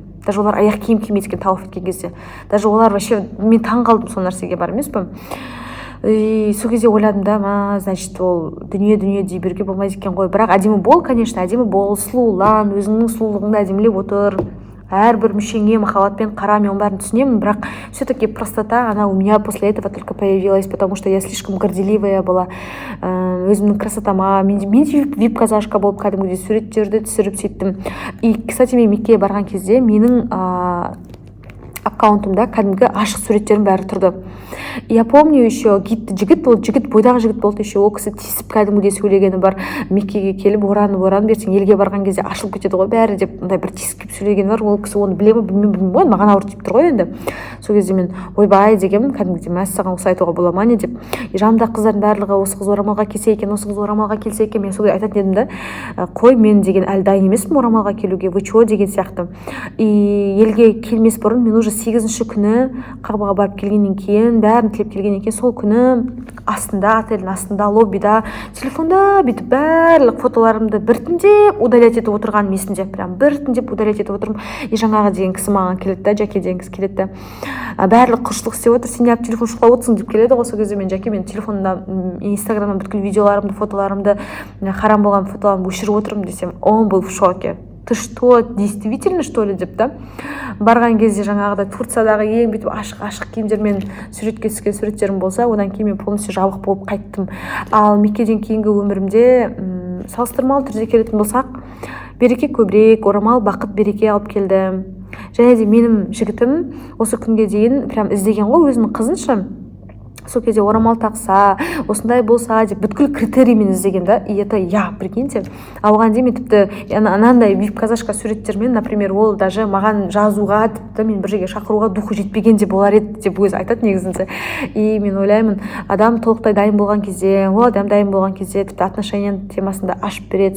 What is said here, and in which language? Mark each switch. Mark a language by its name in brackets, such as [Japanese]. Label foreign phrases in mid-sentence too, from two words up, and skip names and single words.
[Kazakh] Даже олар аяқ киім кимейді екен тауaf еткен кезде. Даже олар вообще, мен таң қалдым сол нәрсеге, бар емес пе? Сол кезде ойладым да, значит, ол дүние дей беруге болмайды екен ғой. Бірақ әдемі бол, конечно, әдемі бол, сұлулан, өзіңнің сұлулығыңды әдемілеп отыр. Әрбір мүшеңе махаббатпен қара, мен оның бәрін түсінемін, бірақ [Russian] все-таки простота, она у меня после этого только появилась, потому что я слишком горделивая была, [Kazakh] өзімнің красотама, мен вип-казашка болып кәдімгідей суреттерді түсіріп сөйттім. [Russian] И, кстати, [Kazakh] мен Меккеге барған кезде менің аккаунтымда кәдімгі ашық суреттерім бәрі тұрды. [Russian] Я помню еще [Kazakh] жігіт бойдағы жігіт болды, еще ол кісі тиісіп кәдімгідей сөйлегені бар. Меккеге келіп оранып ертең елге барған кезде ашылып кетеді ғой бәрі деп, мындай бір тиісіп сөйлегені бар. Ол кісі оны білмеймін ғой, маған ауыр тиіп тұр ғой енді. Сол кезде мен ойбай дегенмін, кәдімгідей мәссаған осы айтуға бола ма не деп. Жанымдағы қыздардың барлығы осы қыз орамалға келсе екен, осы қыз орамалға келсе екен, мен солай айтатын едім да. Қой, мен деген әлі дайын емеспін орамалға келуге, вы чё деген сияқты. И елге келмес бұрын мен уже 8-ші күні Қабаға барып келгеннен кейін, бәрін тілеп келгеннен кейін, сол күні астында, отельдің астында, лоббида, телефонда бүйтіп барлық фотоларымды біртіндеп удалять етіп отырған месінде, прям біртіндеп удалять етіп отырмын. И жаңағы деген кісі маған келеді да, Жаке деген кісі келеді да, барлық құлшылық істеп отыр, сен неғып телефон шұқылап отырсың деп келеді ғой. Сол кезде мен Жаке, мен телефонымда, инстаграмнан бүткіл видеоларымды, фотоларымды, харам болған фотоларымды өшіріп отырмын десем, [Russian] он был в шоке. Ты что, действительно что ли [Kazakh] деп та. Барған кезде жаңағыда Турциядағы ең бүйтіп ашық киімдермен суретке түскен суреттерім болса, одан кейін мен полностью жабық болып қайттым. Ал Меккеден кейінгі өмірімде салыстырмалы түрде келетін болсақ, береке көбірек, орамал бақыт береке алып келді. Және де менің жігітім осы күнге дейін прям іздеген ғой өзінің қызынша. Сол кезде орамал тақса, осындай болса деп бүткіл критериймен іздеген да. [Russian] И это я, прикиньте. [Kazakh] Оған дейін мен тіпті анандай вип-казашка суреттермен, например, ол даже маған жазуға, тіпті мен бір жерге шақыруға духы жетпеген де болар еді деп өзі айтады негізінде. И мен ойлаймын, адам толықтай дайын болған кезде, ол адам дайын болған кезде тіпті отношения темасында ашып береді.